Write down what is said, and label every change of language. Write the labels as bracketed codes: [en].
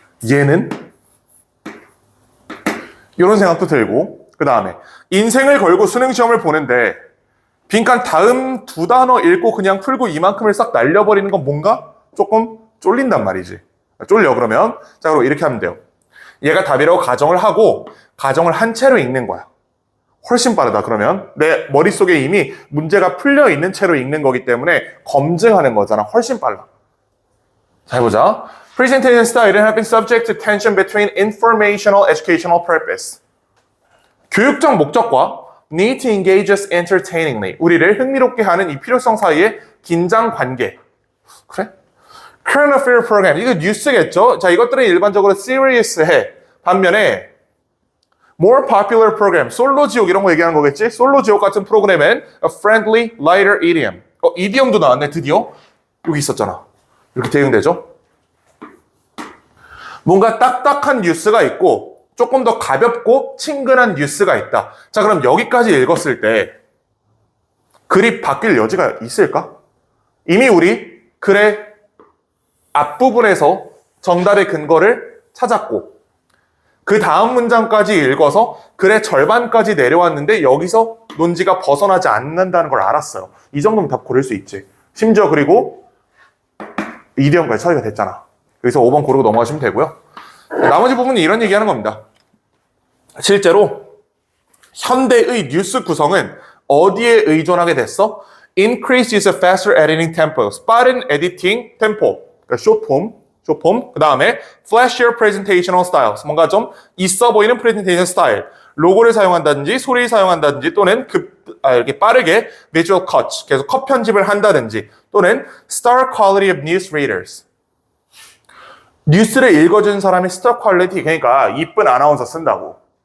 [ko] 얘는 이런 생각도 들고 그 다음에 인생을 걸고 수능 시험을 보는데 빈칸 다음 두 단어 읽고 그냥 풀고 이만큼을 싹 날려버리는 건 뭔가 조금 쫄린단 말이지. 쫄려 그러면 자 그럼 이렇게 하면 돼요. 얘가 답이라고 가정을 하고 가정을 한 채로 읽는 거야. 훨씬 빠르다. 그러면 내 머릿속에 이미 문제가 풀려 있는 채로 읽는 거기 때문에 검증하는 거잖아. 훨씬 빨라. 자, 해보자. [en] Presentation style have been subject to tension between informational, educational purpose. 교육적 목적과 need to engage us entertainingly. [ko] 우리를 흥미롭게 하는 이 필요성 사이의 긴장 관계. 그래? Current affair program. 이거 뉴스겠죠? 자, 이것들은 일반적으로 serious해. [en] 반면에 more popular program. [ko] 솔로 지옥 이런 거 얘기하는 거겠지? 솔로 지옥 같은 프로그램은 a friendly, lighter idiom. 이디엄도 나왔네, 드디어. 여기 있었잖아. 이렇게 대응되죠? 뭔가 딱딱한 뉴스가 있고 조금 더 가볍고 친근한 뉴스가 있다. 자, 그럼 여기까지 읽었을 때 글이 바뀔 여지가 있을까? 이미 우리 글의 앞부분에서 정답의 근거를 찾았고 그 다음 문장까지 읽어서 글의 절반까지 내려왔는데 여기서 논지가 벗어나지 않는다는 걸 알았어요. 이 정도면 답 고를 수 있지. 심지어 그리고 이디엄까지 처리가 됐잖아. 여기서 5번 고르고 넘어가시면 되고요. 나머지 부분은 이런 얘기하는 겁니다. 실제로 현대의 뉴스 구성은 어디에 의존하게 됐어? [en] Increased use of faster editing tempos. 빠른 에디팅 템포. [ko] 그러니까 숏폼. [en] 그 다음에 flashier presentational styles. [ko] 뭔가 좀 있어 보이는 presentation style. 로고를 사용한다든지 소리를 사용한다든지 또는 이렇게 빠르게 visual cuts. 계속 컷 편집을 한다든지 또는 star quality of news readers. 뉴스를 읽어준 사람의 스타 퀄리티, 그러니까 이쁜 아나운서 쓴다고.